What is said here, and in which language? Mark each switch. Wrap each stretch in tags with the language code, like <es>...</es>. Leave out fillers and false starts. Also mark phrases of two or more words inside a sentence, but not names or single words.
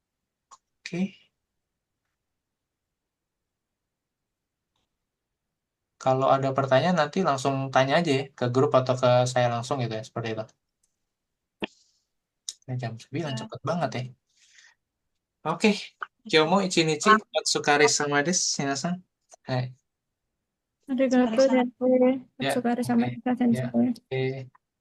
<id>Oke. Kalau ada pertanyaan nanti langsung tanya aja ya ke grup atau ke saya langsung gitu ya, seperti itu. Ini jam 9, Ya. cepet banget ya. Oke,</id> <ja>今日も一日お疲れ様です、皆さん。はい. Arigatou, Otsukare-sama. sensei.</ja> <id>Ya,</id> <ja>Otsukare</ja> <id>oke.</id> <ja>sama</ja> <id>Ya,</id> <ja>sensei.</ja> <id>oke.</id>